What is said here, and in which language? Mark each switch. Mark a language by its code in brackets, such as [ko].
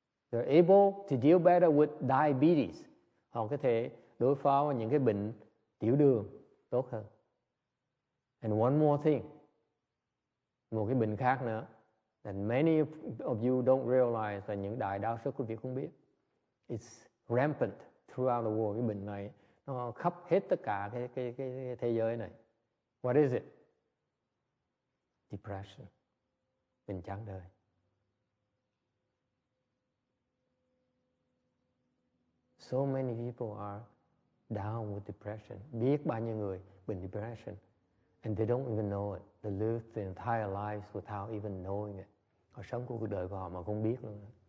[en] They're able to deal better with diabetes. [vi] Họ có thể đối phó với những cái bệnh tiểu đường tốt hơn. [en] And one more thing, [vi] một cái bệnh khác nữa [en] that many of you don't realize, [vi] và những đại đa số quý vị không biết. [en] It's rampant throughout the world. [vi] Cái bệnh này nó khắp hết tất cả cái thế giới này. [en] What is it? Depression. [vi] Bệnh chán đời. [en] So many people are down with depression. [vi] Biết bao nhiêu người bệnh [en] depression, and they don't even know it. They live their entire lives without even knowing it. [vi] Họ sống cuộc đời của họ mà không biết luôn.